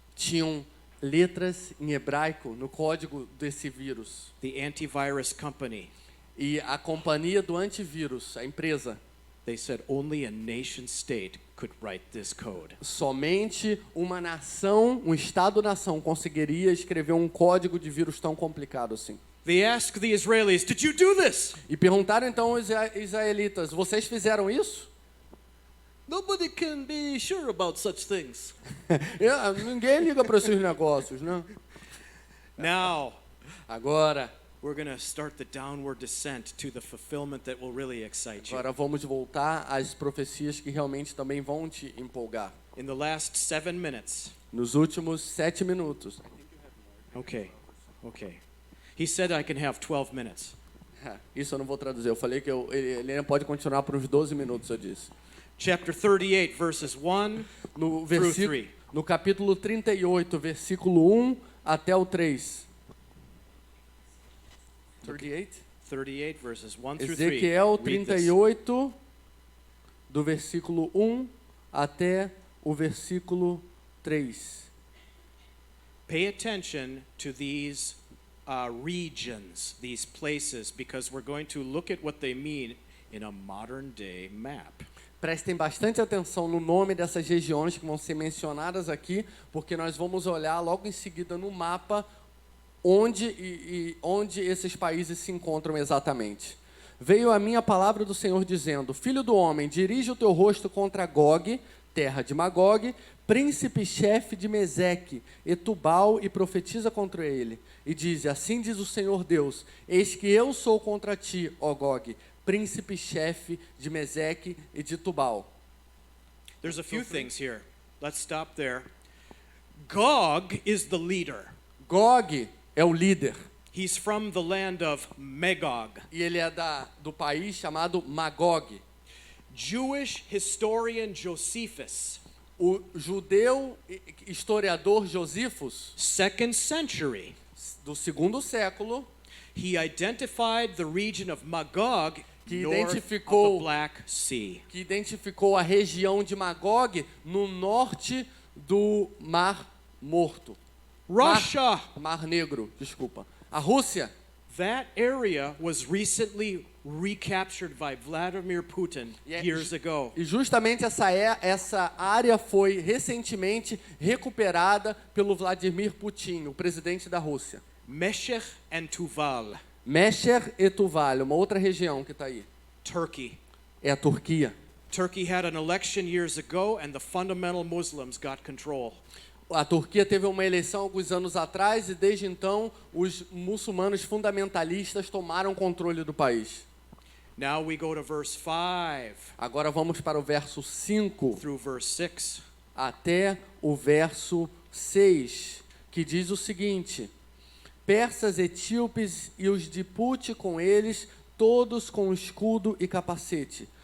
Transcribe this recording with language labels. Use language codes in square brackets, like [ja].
[pt] tinham letras em hebraico no código desse vírus. [en] The antivirus company, [pt] E a companhia do antivírus, a empresa, [en] they said only a nation state could write this code. [pt] somente uma nação, um Estado-nação conseguiria escrever um código de vírus tão complicado assim. [en] They asked the Israelis, "Did you do this?" [pt] E perguntaram então aos israelitas, vocês fizeram isso? [en] Nobody can be sure about such things. [pt] Ninguém liga para esses negócios, né? [en] Now, [pt] Agora [en] we're going to start the downward descent to the fulfillment that will really excite you. [pt] vamos voltar às profecias que realmente também vão te empolgar. [en] In the last 7 minutes. [pt] Nos últimos 7 minutos. [en] Okay. He said I can have 12 minutes. [pt] Isso eu não vou traduzir. Eu falei que ele ainda pode continuar por uns 12 minutos, eu disse. [en] Chapter 38, verses 1 through 3. [pt] No capítulo 38, versículo 1 até o 3. [en] 38? 38, verses 1 through 3. [pt] Ezequiel [en] Read this. [pt] 38, do versículo 1 até o versículo 3. [en] Pay attention to these regions, these places, because we're going to look at what they mean in a modern day map. [pt] Prestem bastante atenção no nome dessas regiões que vão ser mencionadas aqui, porque nós vamos olhar logo em seguida no mapa onde esses países se encontram exatamente. Veio a minha palavra do Senhor dizendo: Filho do homem, dirige o teu rosto contra Gog, terra de Magog, príncipe-chefe de Meseque, e Tubal, e profetiza contra ele. E diz: Assim diz o Senhor Deus: Eis que eu sou contra ti, ó Gog, príncipe-chefe de Meseque e de Tubal. [en] There's a few things here. Let's stop there. Gog is the leader. [pt] Gog é o líder. [en] He's from the land of Magog. [pt] E ele é do país chamado Magog. [en] Jewish historian Josephus, [pt] O judeu historiador Josifos, [en] 2nd century, [pt] do 2º século, [en] he identified the region of Magog [pt] que [en] north of [pt] identificou- [en] the Black Sea. [pt] que identificou a região de Magog no norte do Mar Morto. [en] Russia, [pt] Mar Negro, desculpa. A Rússia, [en] that area was recently recaptured by Vladimir Putin Yeah, years ago. [pt] e justamente essa área foi recentemente recuperada pelo Vladimir Putin, o presidente da Rússia. [en] Meshech and Tuval, [pt] Mesher e Tuval, uma outra região que está aí, [en] Turkey. [pt] é a Turquia. [en] Turkey had an election years ago and the fundamental Muslims got control. [pt] A Turquia teve uma eleição alguns anos atrás e desde então os muçulmanos fundamentalistas tomaram controle do país. [en] Now we go to verse 5 [pt] Agora vamos para o verso 5 [en] through verse 6. [pt] até o verso 6, que diz o seguinte: persas, etíopes e os de Pute com eles, todos com escudo e capacete.